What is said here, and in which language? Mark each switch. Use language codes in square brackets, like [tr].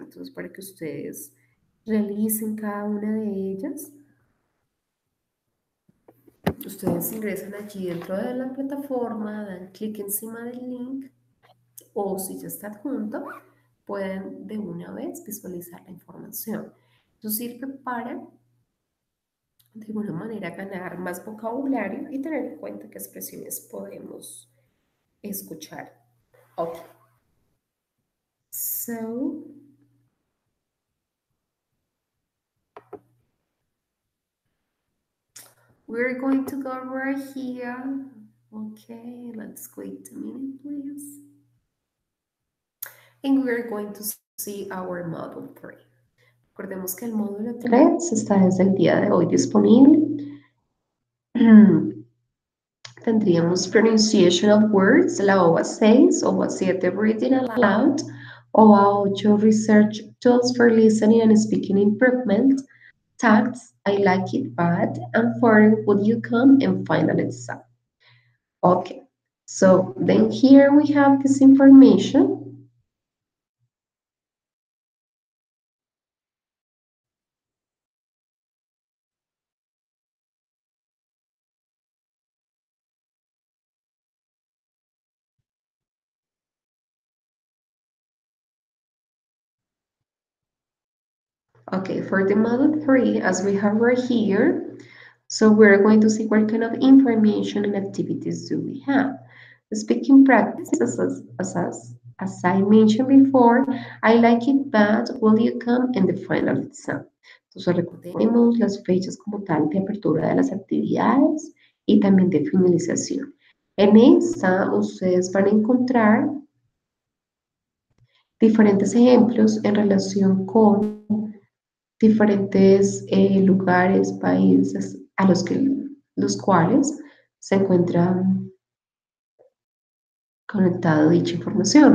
[es] Entonces, para que ustedes realicen cada una de ellas, ustedes ingresan allí dentro de la plataforma, dan clic encima del link o si ya está adjunto, pueden de una vez visualizar la información. Eso sirve para, de alguna manera, ganar más vocabulario y tener en cuenta qué expresiones podemos escuchar. [en] Okay, so we're going to go right here. Okay, let's wait a minute, please. And we're going to see our model 3. [es] Recordemos que el módulo 3 está desde el día de hoy disponible. [en] Tendríamos pronunciation of words, la OVA 6, OVA 7 reading aloud, OVA 8 research tools for listening and speaking improvement, tags, I like it bad, and 4 would you come, and final exam. Okay, so then here we have this information. Okay, for the model 3, as we have right here, so we're going to see what kind of information and activities do we have. Speaking practice, as I mentioned before, I like it bad, will you come, and the final exam. [es] Entonces recordemos las fechas como tal de apertura de las actividades y también de finalización. En esta ustedes van a encontrar diferentes ejemplos en relación con diferentes lugares, países a los cuales se encuentran conectada dicha información.